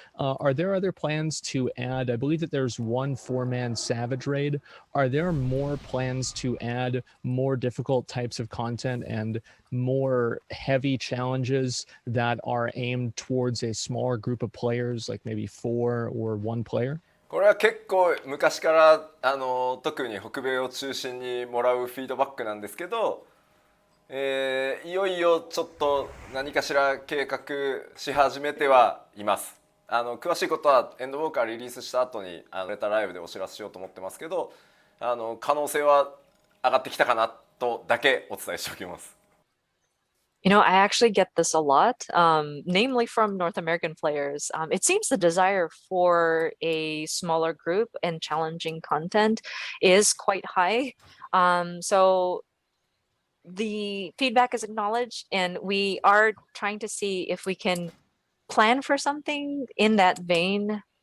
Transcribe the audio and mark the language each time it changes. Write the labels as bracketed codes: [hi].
[en] Are there other plans to add? I believe that there's one 4-man Savage raid. Are there more plans to add more difficult types of content and more heavy challenges that are aimed towards a smaller group of players, like maybe 4 or 1 player? [ja] これは結構昔から特に北米を中心にもらうフィードバックなんですけど、いよいよちょっと何かしら計画し始めてはいます。詳しいことはエンドウォーカーリリースした後にレターライブでお知らせしようと思ってますけど、可能性は上がってきたかなとだけお伝えしておきます。 [en] You know, I actually get this a lot, namely from North American players. It seems the desire for a smaller group and challenging content is quite high. So the feedback is acknowledged, and we are trying to see if we can plan for something in that vein.